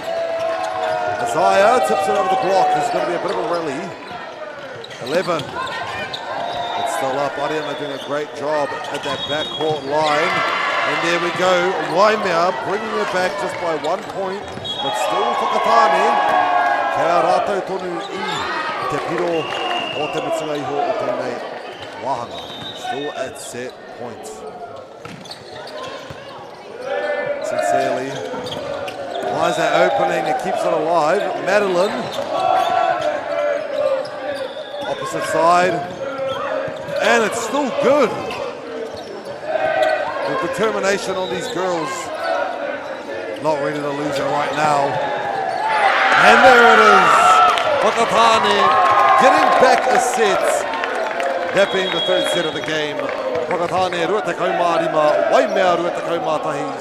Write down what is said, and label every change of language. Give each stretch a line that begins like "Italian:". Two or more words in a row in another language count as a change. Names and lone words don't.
English: Messiah tips it over the block. This is going to be a bit of a rally. 11. It's still up. Ariana doing a great job at that backcourt line. And there we go. Waimea bringing it back just by 1 point, but still Whakatāne.
Māori: Kia rātou tonu I te piro o te mutunga iho o tēnei wahanga.
English: Still at set point. Finds that opening and keeps it alive. Madeline. Opposite side. And it's still good. With determination on these girls. Not ready to lose it right now. And there it is. Whakatāne getting back a set. That being the third set of the game.
Māori: Whakatāne ruatakau mā rima, Waimea ruatakau mā tahi.